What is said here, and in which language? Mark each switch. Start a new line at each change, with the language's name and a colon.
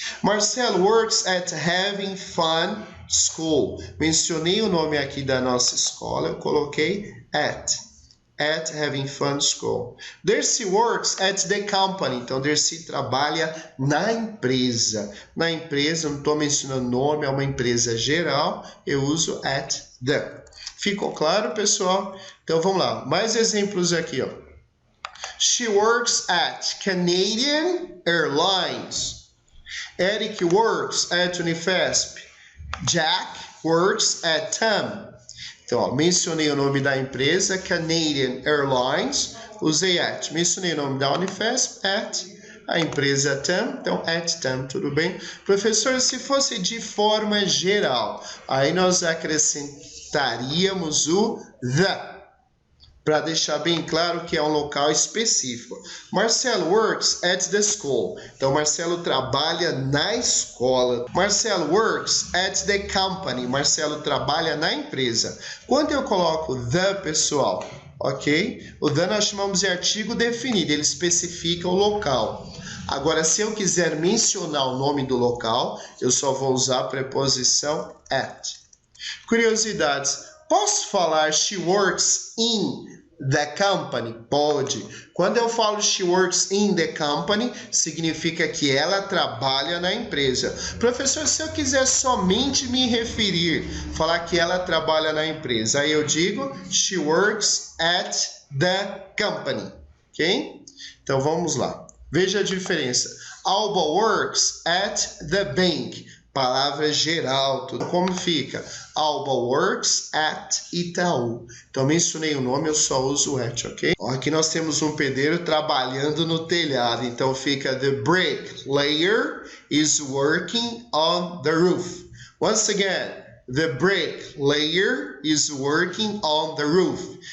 English: Marcelo works at Having Fun School.
Portuguese: Mencionei o nome aqui da nossa escola, eu coloquei at Having Fun School.
English: Darcy works at the company.
Portuguese: Então, Darcy trabalha na empresa. Na empresa, não estou mencionando nome, é uma empresa geral, eu uso at the. Ficou claro, pessoal? Então, vamos lá. Mais exemplos aqui, ó.
English: She works at Canadian Airlines. Eric works at Unifesp. Jack works at TAM.
Portuguese: Então, ó, mencionei o nome da empresa, Canadian Airlines, usei at. Mencionei o nome da Unifesp, at. A empresa TAM, então at TAM, tudo bem? Professor, se fosse de forma geral, aí nós acrescentaríamos o the, para deixar bem claro que é um local específico.
English: Marcelo works at the school.
Portuguese: Então, Marcelo trabalha na escola.
English: Marcelo works at the company.
Portuguese: Marcelo trabalha na empresa. Quando eu coloco the, pessoal, ok? O the nós chamamos de artigo definido. Ele especifica o local. Agora, se eu quiser mencionar o nome do local, eu só vou usar a preposição at. Curiosidades. Posso falar
English: she works in the company?
Portuguese: Pode. Quando eu falo
English: she works in the company,
Portuguese: significa que ela trabalha na empresa. Professor, se eu quiser somente me referir, falar que ela trabalha na empresa, aí eu digo
English: she works at the company.
Portuguese: Ok? Então vamos lá. Veja a diferença.
English: Alba works at the bank.
Portuguese: Palavra geral, tudo como fica.
English: Alba works at Itaú.
Portuguese: Então, mencionei o nome, eu só uso at, ok? Aqui nós temos um pedreiro trabalhando no telhado. Então, fica
English: the bricklayer is working on the roof. Once again, The bricklayer is working on the roof.